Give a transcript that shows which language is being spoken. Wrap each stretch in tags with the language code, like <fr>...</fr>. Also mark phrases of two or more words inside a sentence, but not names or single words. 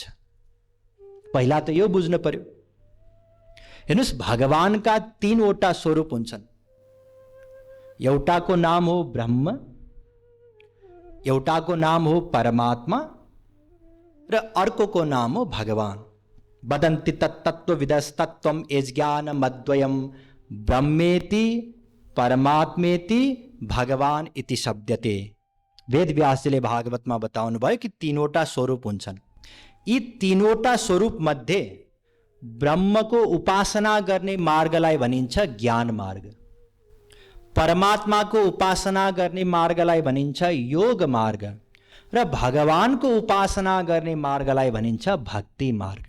<ne>पहिला त यो बुझ्नु पर्यो। हेर्नुस्, भगवानका 3वटा स्वरूप हुन्छन्। एउटाको नाम हो ब्रह्म, एउटाको नाम हो परमात्मा र अर्कोको नाम हो भगवान।</ne> <sa>वदन्ति तत्तत्त्वविदस्तत्त्वम् यज्ञानमद्वयं ब्रह्मेति परमात्मेति भगवान इति शब्दते।</sa> <ne>वेद व्यासजीले भागवतमा बताउनु भयो कि तीनवटा स्वरूप हुन्छन्। यी तीनवटा स्वरूप मध्ये ब्रह्मको उपासना गर्ने मार्गलाई भनिन्छ ज्ञान मार्ग, परमात्माको उपासना गर्ने मार्गलाई भनिन्छ योग मार्ग र भगवानको उपासना गर्ने मार्गलाई भनिन्छ भक्ति मार्ग।</ne>